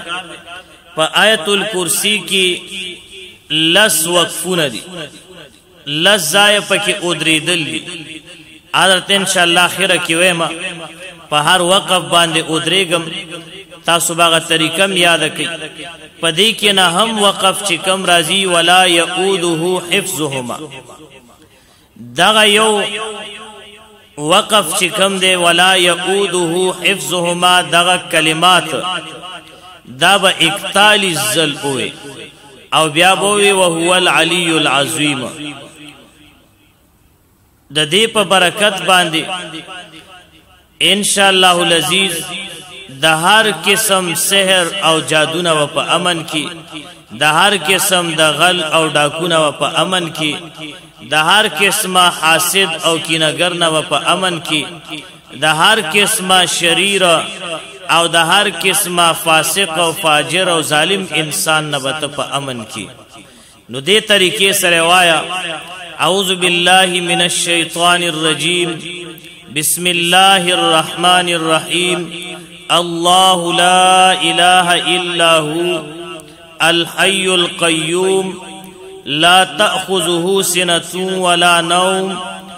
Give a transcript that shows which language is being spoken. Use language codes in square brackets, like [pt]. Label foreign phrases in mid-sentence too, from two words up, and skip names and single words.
[ps] په آیت الکرسی کې لس وقفونه دي، لس ځای پکې ودرېدل دي. حضرت [ar] ان شاء الله [ps] اخره کې وېما په هر وقف باندې ودرېګم، تاسو باغه طریقه م یاد کړئ. پدې کې نه هم وقف چې کم راځي [ar] ولا يؤوده حفظهما. [ps] دغه یو وقف چې کم دی [ar] ولا يؤوده حفظهما، [ps] دغه کلمات دا به 41 ځل وي او بیا بوي [ar] وهو العلی العظیم. [ps] د دې په برکت باندې [ar] ان شاء الله العزیز [ps] د هر قسم سحر او جادو و په امن کی، د هر قسم د غل او ډاکونه و په امن کی، د هر قسمه حاسد او کینهګر و په امن کی، د هر قسمه شریر او د هر قسمه فاسق او فاجر او ظالم انسان نبت په امن کی. نو دې طریقې سره وایا [ar] اعوذ بالله من الشیطان الرجیم، بسم الله الرحمن الرحیم، الله لا اله الا هو الحي القيوم لا تأخذه سنة ولا نوم